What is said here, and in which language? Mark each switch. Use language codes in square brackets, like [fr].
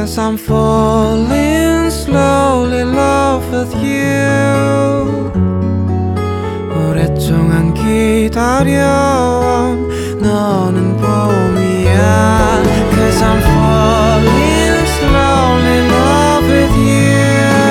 [en] I'm falling slowly in love with you. [ko] 오랫동안 기다려온 너는 봄이야. [en] Cause I'm falling slowly in love with you.